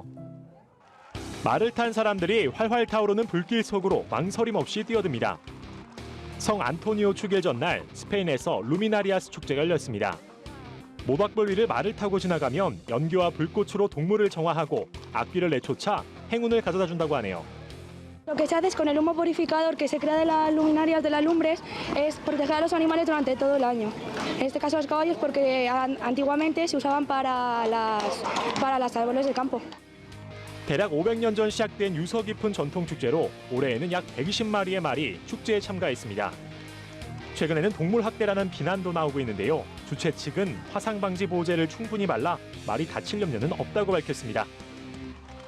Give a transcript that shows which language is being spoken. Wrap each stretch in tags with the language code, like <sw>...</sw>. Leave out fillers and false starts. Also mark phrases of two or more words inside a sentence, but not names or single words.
<ko>말을 탄 사람들이 활활 타오르는 불길 속으로 망설임 없이 뛰어듭니다. 성 안토니오 축일 전날 스페인에서 루미나리아스 축제가 열렸습니다. 모닥불 위를 말을 타고 지나가면 연기와 불꽃으로 동물을 정화하고 악귀를 내쫓아 행운을 가져다 준다고 하네요.</ko> <es>Lo que se hace es con el humo purificador que se crea de las luminarias de las lumbres es proteger a los animales durante todo el año. En este caso los caballos porque antiguamente se usaban para las árboles del campo.</es> <ko>대략 500년 전 시작된 유서 깊은 전통 축제로 올해에는 약 120마리의 말이 축제에 참가했습니다. 최근에는 동물 학대라는 비난도 나오고 있는데요. 주최 측은 화상 방지 보호제를 충분히 발라 말이 다칠 염려는 없다고 밝혔습니다.</ko>